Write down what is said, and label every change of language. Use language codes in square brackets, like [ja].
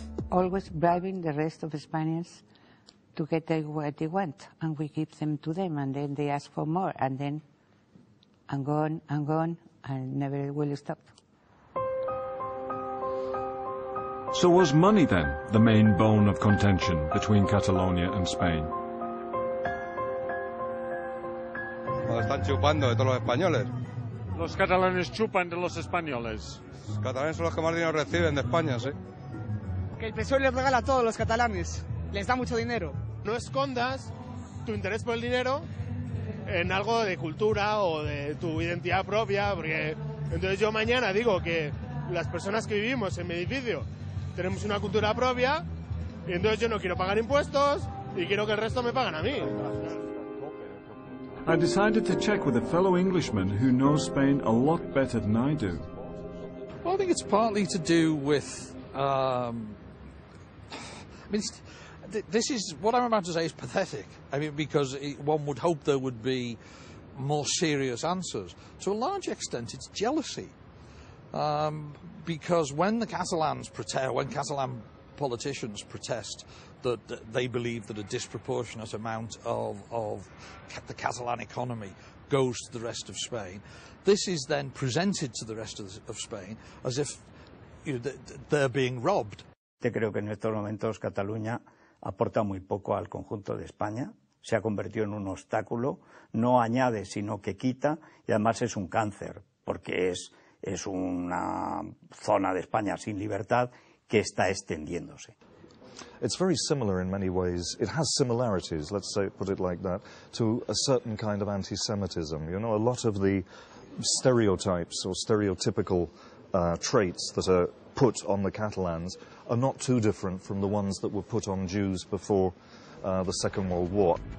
[en] Always bribing the rest of Spaniards to get what they want, and we give them to them, and then they ask for more, and then and gone, and never will stop. So was money then the main bone of contention between Catalonia and Spain? [es] Nos están chupando de todos los españoles. Los catalanes chupan de los españoles. Los catalanes son los que más dinero reciben de España, sí. Que el PSOE les regala a todos los catalanes, les da mucho dinero. No escondas tu interés por el dinero en algo de cultura o de tu identidad propia, porque entonces yo mañana digo que las personas que vivimos en mi edificio tenemos una cultura propia y entonces yo no quiero pagar impuestos y quiero que el resto me paguen a mí. [en] I decided to check with a fellow Englishman who knows Spain a lot better than I do. Well, I think it's partly to do with this is what I'm about to say is pathetic. I mean, because one would hope there would be more serious answers. To a large extent, it's jealousy. Because when the Catalans when Catalan politicians protest that they believe that a disproportionate amount of the Catalan economy goes to the rest of Spain, this is then presented to the rest of Spain as if they're being robbed. [es] Creo que en estos momentos Cataluña aporta muy poco al conjunto de España, se ha convertido en un obstáculo, no añade sino que quita, y además es un cáncer, porque es una zona de España sin libertad que está extendiéndose. [en] It's very similar in many ways. It has similarities, let's say, put it like that, to a certain kind of anti-Semitism. You know, a lot of the stereotypes or stereotypical traits that are put on the Catalans are not too different from the ones that were put on Jews before the Second World War.